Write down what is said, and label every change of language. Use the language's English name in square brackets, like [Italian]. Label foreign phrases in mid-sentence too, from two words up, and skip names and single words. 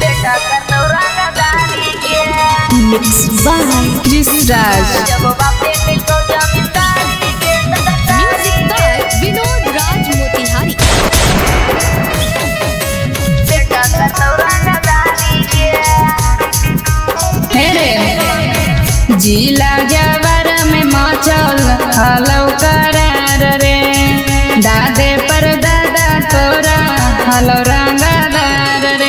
[English] Mixed by Chris Raj. Music by Vinod Raj Motihari. [Magahi] जिला जवर में मचल हलौ करार रे, दादे पर दादा तोरा हलौ रंगदार रे।